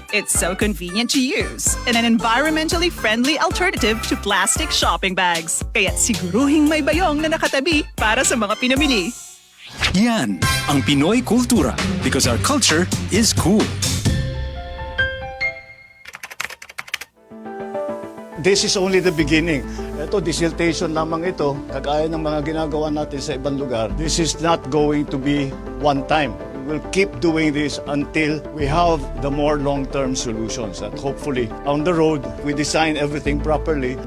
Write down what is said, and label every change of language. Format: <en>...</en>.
<en>It's so convenient to use and an environmentally friendly alternative to plastic shopping bags.</en> <tl>Kaya't siguruhing may bayong na nakatabi para sa mga pinamili. Yan ang Pinoy kultura</tl> <en>because our culture is cool. This is only the beginning.</en> <tl>Ito, desiltation lamang ito, kagaya ng mga ginagawa natin sa ibang lugar.</tl> <en>This is not going to be one time. We'll keep doing this until we have the more long-term solutions. At hopefully, on the road, we design everything properly.</en>